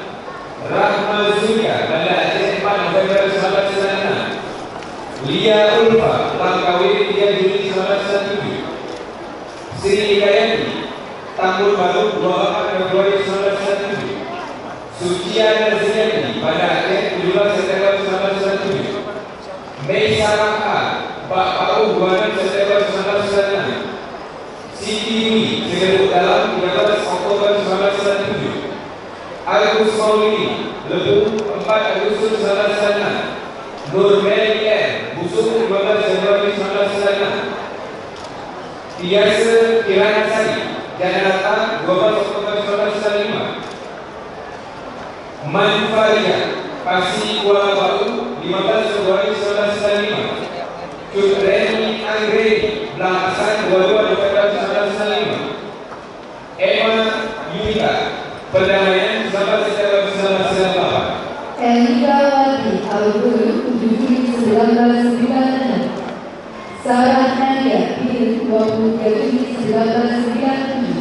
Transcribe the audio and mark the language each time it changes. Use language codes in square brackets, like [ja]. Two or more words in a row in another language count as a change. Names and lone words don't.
[id] Rahma Zulia, Banda Aceh 4 November 1996. Lia Ulfa, Langkawi 3 Juli 1997. Sri Hidayati, Tambun Baru 24 Februari 1997. Sucia Nazriani, Banda Aceh 17 September 1997. Mei Saraka, Pak Pau 26 September 1996. Siti Dwi, Segeruk Dalam 13 Oktober 1997. Agus Maulidi, Lebu 4 Agustus 1996. Nur Melier, Busuk 12 Januari 1996. Tiasa Kirana Sari, Janarata 12 Oktober 1995. Manfaria, Pasi Kuala Batu 15 Februari 1995. Cutreni Anggreni, Belangkasan 22 November 1995. Emma Yunita, Perdamaian 19 September 1998. Elvira Indrawati Al-Guru 7 Juli 1996. Sarah Nadia Pil 23 Juli 1997.